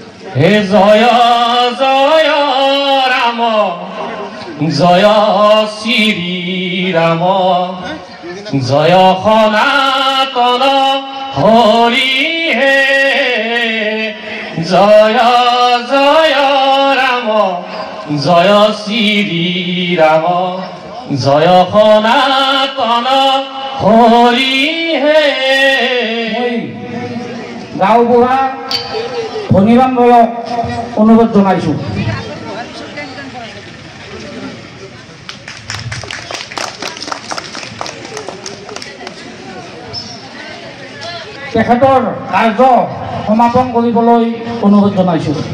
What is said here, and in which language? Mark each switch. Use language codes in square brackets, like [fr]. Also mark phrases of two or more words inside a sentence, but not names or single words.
[as] হে জয় জয় রাম জয় শ্রী রাম জয় সনাতন হরি হে জয় জয় রাম জয় শ্রী রাম জয় সনাতন হরি হে গাঁওবুঢ়া ধনীৰাম ৰয়ক অনুৰোধ জনাইছো। তেখেতৰ কাৰ্য সমাপন কৰিবলৈ অনুৰোধ জনাইছো।